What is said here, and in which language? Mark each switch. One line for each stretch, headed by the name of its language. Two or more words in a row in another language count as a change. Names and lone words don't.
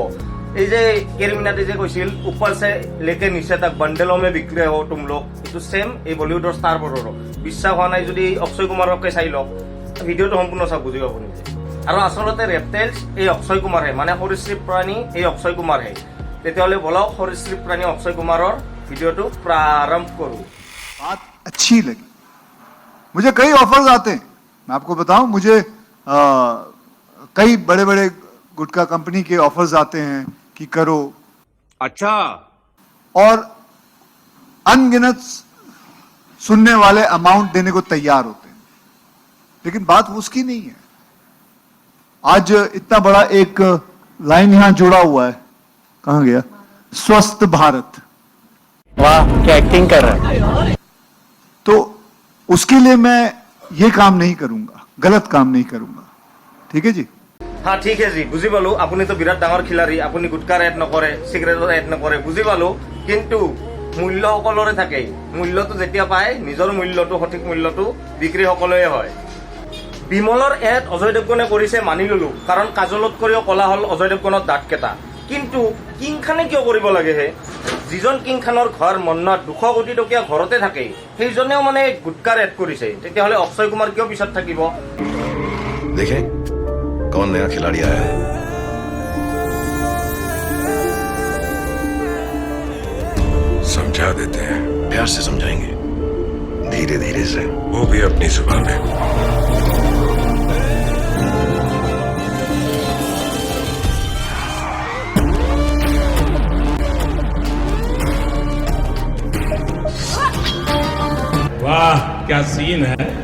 Assamese: এই যে কেৰিমিনাটি যে কৈছিল
Hindi: ऊपर से लेके नीचे तक बंडलों में
Assamese: বিক্ৰী হ'ব
Hindi: तुम लोग,
Assamese: এইটো ছেম এই বলিউডৰ ষ্টাৰবোৰৰো। বিশ্বাস হোৱা নাই যদি অক্ষয় কুমাৰকে চাই লওক, ভিডিঅ'টো সম্পূৰ্ণ চাওক, বুজি পাব নিজে। আৰু আচলতে ৰেপটাইলছ এই অক্ষয় কুমাৰহে, মানে সৰীসৃপ প্ৰাণী এই অক্ষয় কুমাৰহে। তেতিয়াহ'লে বলক সৰীসৃপ প্ৰাণী অক্ষয় কুমাৰৰ ভিডিঅ'টো প্ৰাৰম্ভ কৰোঁ।
Hindi: बात अच्छी लगी, मुझे कई ऑफर्स आते हैं, मैं आपको बताऊं, मुझे कई बड़े बड़े गुटखा कंपनी के ऑफर्स आते हैं कि करो, अच्छा, और अनगिनत सुनने वाले अमाउंट देने को तैयार होते हैं, लेकिन बात उसकी नहीं है। आज इतना बड़ा एक लाइन यहां जुड़ा हुआ है, कहां गया, स्वस्थ भारत, वाह क्या एक्टिंग कर रहा है। तो उसके लिए मैं ये काम नहीं करूंगा, गलत काम नहीं करूंगा, ठीक है जी।
Assamese: হা ঠিক আছে জি, বুজি পালো আপুনিতো বিৰাট ডাঙৰ খিলাৰী, আপুনি গুটকাৰ এড নকৰে, চিগাৰেটৰ এড নকৰে, বুজি পালো, কিন্তু মূল্য সকলোৰে থাকে। মূল্যটো যেতিয়া পায় নিজৰ মূল্যটো, সঠিক মূল্যটো বিক্ৰী সকলোৱে হয়। বিমলৰ এড অজয় দেৱগনে কৰিছে মানি ললো, কাৰণ কাজলত কৰিও কলা হ'ল অজয় দেৱগনৰ দাঁতকেইটা, কিন্তু কিং খানে কিয় কৰিব লাগে হে? যিজন কিং খানৰ ঘৰ মন্নত 200 কোটি টকীয়া ঘৰতে থাকে, সেইজনেও মানে গুটকাৰ এড কৰিছে, তেতিয়াহ'লে অক্ষয় কুমাৰ কিয় পিছত থাকিব?
Hindi: देखें कौन नया खिलाड़ी आया है। समझा देते हैं, प्यार से समझाएंगे, धीरे धीरे से। वो भी अपनी जुबान में। वाह क्या सीन है।